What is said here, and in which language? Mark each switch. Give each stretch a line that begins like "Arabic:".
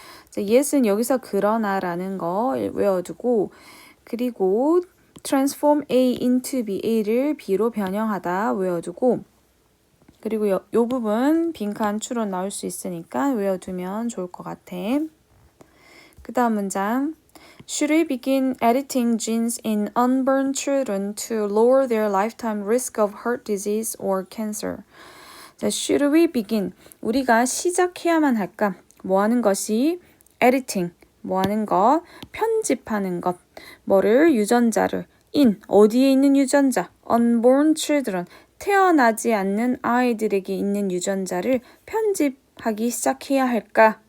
Korean: 자, yes은 여기서 그러나라는 거 외워두고 그리고
English: transform A into B,
Korean: A를 B로 변형하다 외워두고 그리고 요 부분 빈칸 추론 나올 수 있으니까 외워두면 좋을 것 같아. 그 다음 문장.
English: Should we begin editing genes in unborn children to lower their lifetime risk of heart disease or cancer? 자, should we begin?
Korean: 우리가 시작해야만 할까? 뭐 하는 것이? editing. 뭐 하는 것? 편집하는 것. 뭐를? 유전자를. in. 어디에 있는 유전자? unborn children. 태어나지 않는 아이들에게 있는 유전자를 편집하기 시작해야 할까?